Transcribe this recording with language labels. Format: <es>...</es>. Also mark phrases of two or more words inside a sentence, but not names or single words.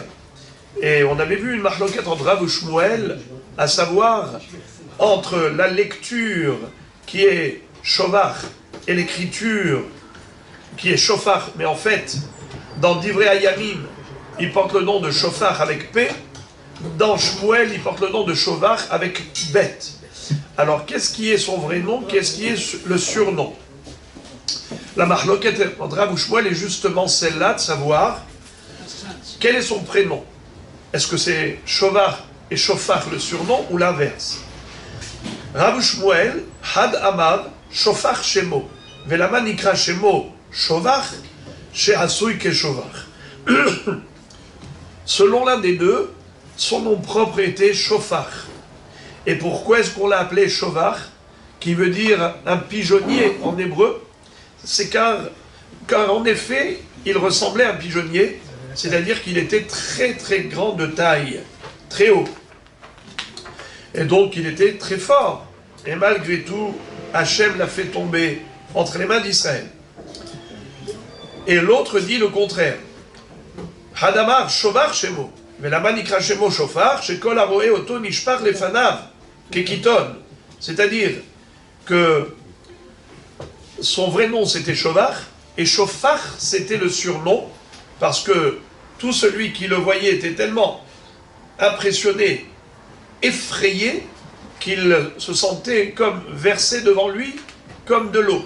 <fr>Et on avait vu une mahloket entre Rav et Shmuel, à savoir entre la lecture qui est Shovach et l'écriture qui est Shofar, mais en fait, dans Divrei Hayamim, il porte le nom de Shofar avec P, dans Shmuel, il porte le nom de Shovach avec Bet. Alors, qu'est-ce qui est son vrai nom? Qu'est-ce qui est le surnom? La mahloket entre Rav et Shmuel est justement celle-là, de savoir quel est son prénom. Est-ce que c'est Shovach et Shofar le surnom, ou l'inverse?</fr> <he>רב שמואל, חד אמר, שופך שמו, ולמה נקרא שמו, שובך, שעשוי כשובך.</he> <fr>Selon l'un des deux, son nom propre était Shofach. Et pourquoi est-ce qu'on l'a appelé Shovach, qui veut dire un pigeonnier en hébreu? C'est car en effet, il ressemblait à un pigeonnier, c'est-à-dire qu'il était très très grand de taille, très haut. Et donc il était très fort. Et malgré tout, Hachem l'a fait tomber entre les mains d'Israël. Et l'autre dit le contraire.</fr> <he>חד אמר שובך שמו, ולמה נקרא שמו שופר, שכל הרואה אותו נשפך לפניו, כקיתון.</he> <fr>C'est-à-dire que son vrai nom c'était Shovach, et Shofar c'était le surnom, parce que tout celui qui le voyait était tellement impressionné, effrayé, qu'il se sentait comme versé devant lui, comme de l'eau.</fr>